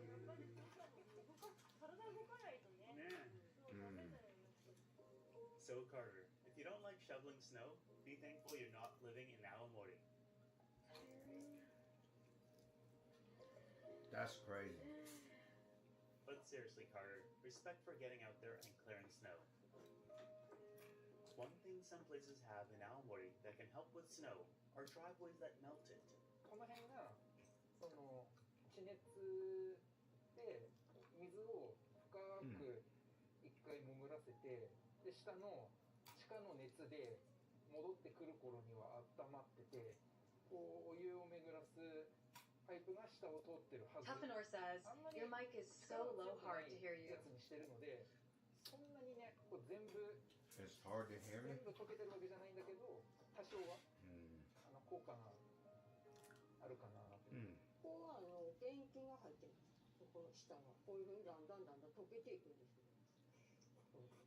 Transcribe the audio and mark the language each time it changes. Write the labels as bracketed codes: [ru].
[ja] やっぱり体動かないとね。 [en] So Carter, if you don't like shoveling snow, be thankful you're not living in Aomori. That's crazy. But seriously, Carter, respect for getting out there and clearing snow. One thing some places have in Aomori that can help with snow are driveways that melt it. [ja] この辺が地熱で水を深く一回潜らせて、で下の地下の熱で戻ってくる頃には温まってて、こうお湯を巡らすパイプが下を通ってるはず。 [en] Tuffanor says, your mic is so low hard to hear you. [ja] やつにしてるので、そんなにね、こう全部 [en] It's hard to hear me. [ja] 全部溶けてるわけじゃないんだけど、多少は効果があるかな。ここは電気が入ってるんです。この下がこういうふうにだんだん溶けていくんですよ。